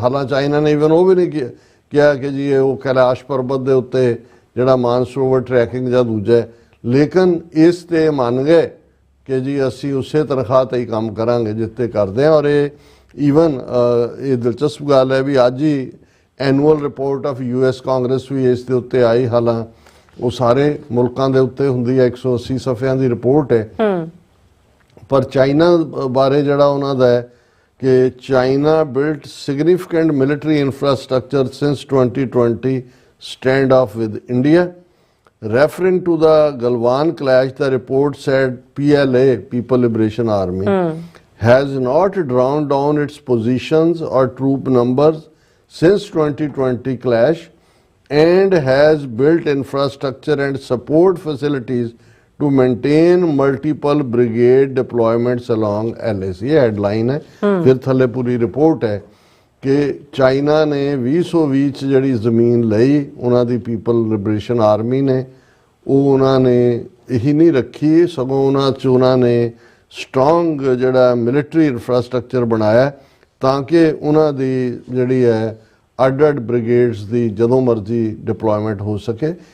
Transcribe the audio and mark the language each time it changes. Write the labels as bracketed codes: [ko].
[pa] ਹਾਲਾਂ ਚਾਈਨਾ ਨੇ ਇਵਨ ਉਹ ਵੀ ਨਹੀਂ ਕਿਹਾ ਕਿ ਜੀ ਉਹ ਕੈਲਾਸ਼ ਪਰਬਤ ਦੇ ਉੱਤੇ ਜਿਹੜਾ ਮਾਨਸਰੋਵਰ ਟਰੈਕਿੰਗ ਜਾਂ ਦੂਜਾ, ਲੇਕਿਨ ਇਸ ਤੇ ਮੰਨ ਗਏ ਕਿ ਜੀ ਅਸੀਂ ਉਸੇ ਤਨਖਾਹ ਤੇ ਹੀ ਕੰਮ ਕਰਾਂਗੇ ਜਿੱਤੇ ਕਰਦੇ ਹਾਂ। ਔਰ ਇਹ ਈਵਨ ਇਹ ਦਿਲਚਸਪ ਗੱਲ ਹੈ ਵੀ ਅੱਜ ਹੀ annual report of US Congress ਵੀ ਇਸ ਦੇ ਉੱਤੇ ਆਈ, ਹਾਲਾਂ ਉਹ ਸਾਰੇ ਮੁਲਕਾਂ ਦੇ ਉੱਤੇ ਹੁੰਦੀ ਹੈ, 180 ਸਫ਼ਿਆਂ ਦੀ ਰਿਪੋਰਟ ਹੈ। ਪਰ ਚਾਈਨਾ ਬਾਰੇ ਜਿਹੜਾ ਉਹਨਾਂ ਦਾ ਹੈ ਕਿ [en] China built significant military infrastructure since 2020 standoff with India. Referring to the Galwan clash, the report said PLA, People Liberation Army, has not drawn down its positions or troop numbers since 2020 clash and has built infrastructure and support facilities to maintain multiple brigade deployments along LAC। [pa] ये headline है, फिर थले पूरी report है कि China ਨੇ 2020 ਚ ਜਿਹੜੀ ਜ਼ਮੀਨ ਲਈ ਉਹਨਾਂ ਦੀ ਪੀਪਲ ਲਿਬਰੇਸ਼ਨ ਆਰਮੀ ਨੇ, ਉਹ ਉਹਨਾਂ ਨੇ ਇਹੀ ਨਹੀਂ ਰੱਖੀ, ਸਗੋਂ ਉਹਨਾਂ 'ਚ ਉਹਨਾਂ ਨੇ ਸਟਰੋਂਗ ਜਿਹੜਾ ਮਿਲਟਰੀ ਇਨਫਰਾਸਟ੍ਰਕਚਰ ਬਣਾਇਆ ਤਾਂ ਕਿ ਉਹਨਾਂ ਦੀ ਜਿਹੜੀ ਹੈ ਅੱਡ ਬ੍ਰਿਗੇਡਸ ਦੀ ਜਦੋਂ ਮਰਜ਼ੀ ਡਿਪਲੋਇਮੈਂਟ ਹੋ ਸਕੇ।